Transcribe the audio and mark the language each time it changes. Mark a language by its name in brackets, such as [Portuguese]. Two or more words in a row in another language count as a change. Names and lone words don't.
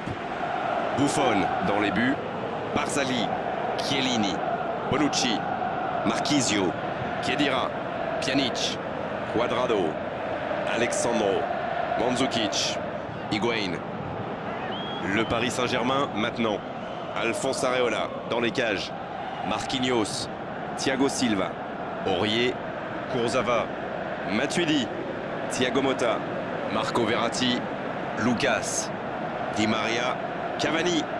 [French] Buffon dans les buts, Barzagli, Chiellini, Bonucci, Marchisio, Khedira, Pjanic, Cuadrado, Alexandro, Mandzukic, Higuaín. Le Paris Saint-Germain maintenant. Alphonse Areola dans les cages. Marquinhos, Thiago Silva, Aurier, Kurzawa, Matuidi, Thiago Motta, Marco Verratti, Lucas, Di Maria, Cavani.